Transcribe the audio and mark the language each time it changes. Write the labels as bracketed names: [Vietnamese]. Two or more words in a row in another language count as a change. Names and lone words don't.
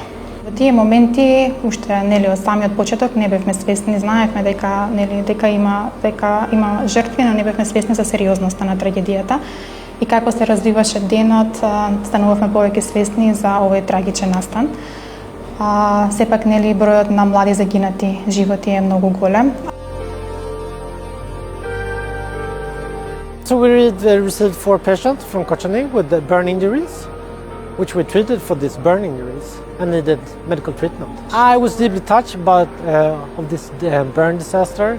[Macedonian] Во тие моменти, уште од самиот почеток не бевме свесни, знаевме дека има жртви, но не бевме свесни за сериозноста на трагедијата. И како се развиваше денот, станувавме повеќе свесни за овој трагичен настан. Сепак бројот на млади загинати животи е многу голем. [English] So we received 4 patients from Kochani with the burn injuries, which we treated for these burn injuries and needed medical treatment. I was deeply touched about of this burn disaster.